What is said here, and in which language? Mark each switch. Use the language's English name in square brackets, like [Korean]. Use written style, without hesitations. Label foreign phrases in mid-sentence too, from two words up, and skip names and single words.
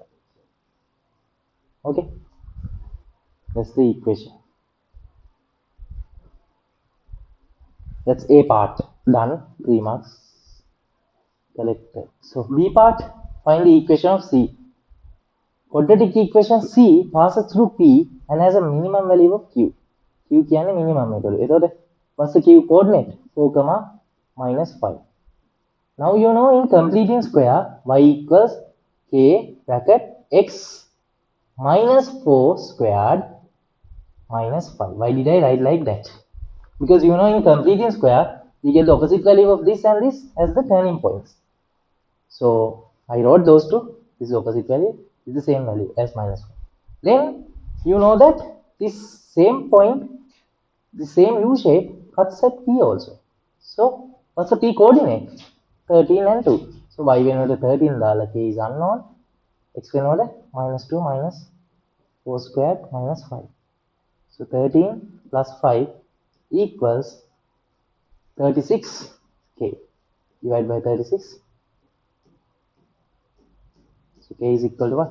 [English] Okay, that's the equation. That's A part done, 3 marks collected. So B part, find the equation of C. Quadratic equation C passes through P and has a minimum value of Q. Q [Sinhala] කියන්නේ minimum එක. එතකොට [English] what's the Q coordinate? 4, -5. Now you know in completing square y equals k bracket x -4 squared -5. Why did I write like that? Because you know in completing square we get the opposite value of this and this as the turning points. So I wrote those two. This is opposite value, this is the same value as -1. Then you know that this same point, the same U shape cuts at P also. So what's the P coordinate? 13 and 2. So y [Sinhala] වෙනකොට 13 දාලා [English] k is unknown, x වෙනකොට -2 -4 squared -5. So 13 plus 5 equals 36k. Divide by 36. So k is equal to what?